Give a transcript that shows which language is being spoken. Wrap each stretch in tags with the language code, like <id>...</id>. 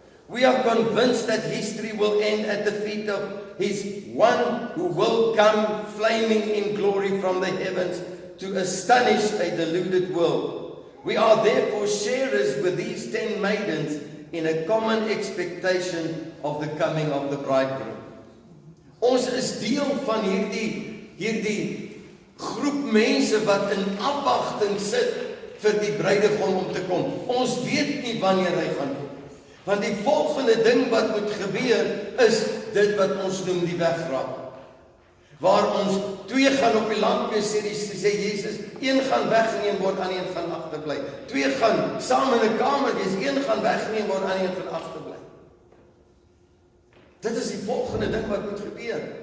<en>We are convinced that history will end at the feet of his one who will come flaming in glory from the heavens to astonish a deluded world. We are therefore sharers with these 10 maidens in a common expectation of the coming of the bridegroom.</en> <af>Ons is deel van hierdie groep mense wat in afwagting sit vir die bruidegom om te kom. Ons weet nie wanneer hy gaan kom. Want die volgende ding wat moet gebeur is dit wat ons noem die wegraap. Waar ons 2 gaan op die land wees, sê Jesus, 1 gaan weggeneem word, aan 1 gaan agterbly. 2 gaan saam in 'n kamer wees, 1 gaan weggeneem word, aan 1 gaan agterbly. Dit is die volgende ding wat moet gebeur.</af>